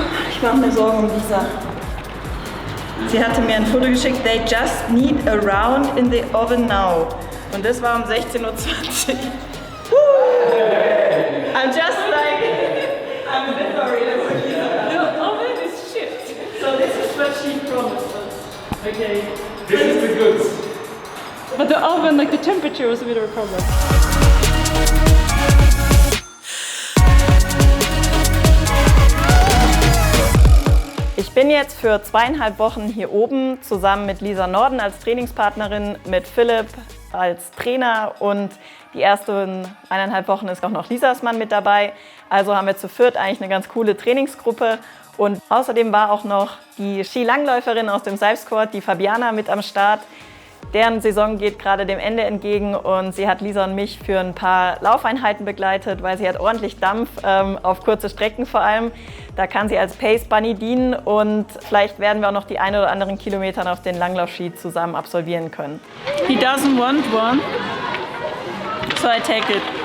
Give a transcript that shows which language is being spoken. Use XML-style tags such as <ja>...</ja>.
<de>Ich mache mir Sorgen um Lisa. Sie hatte mir ein Foto geschickt,</de> <en>they just need a round in the oven now.</en> <de>Und das war um 16:20 Uhr.</de> <en>I'm just like, I'm a bit worried about Lisa. The oven is shit. So this is what she promised us. Okay. This is the goods. But the oven, like the temperature was a bit of a problem.</en> <de>Ich bin jetzt für 2,5 Wochen hier oben zusammen mit Lisa Norden als Trainingspartnerin, mit Philipp als Trainer und die ersten 1,5 Wochen ist auch noch Lisas Mann mit dabei. Also haben wir zu viert eigentlich eine ganz coole Trainingsgruppe. Und außerdem war auch noch die Skilangläuferin aus dem Seilsquad, die Fabiana, mit am Start. Deren Saison geht gerade dem Ende entgegen und sie hat Lisa und mich für ein paar Laufeinheiten begleitet, weil sie hat ordentlich Dampf, auf kurze Strecken vor allem. Da kann sie als Pace Bunny dienen und vielleicht werden wir auch noch die ein oder anderen Kilometer auf den Langlaufski zusammen absolvieren können.</de> <en>He doesn't want one, so I take it.</en>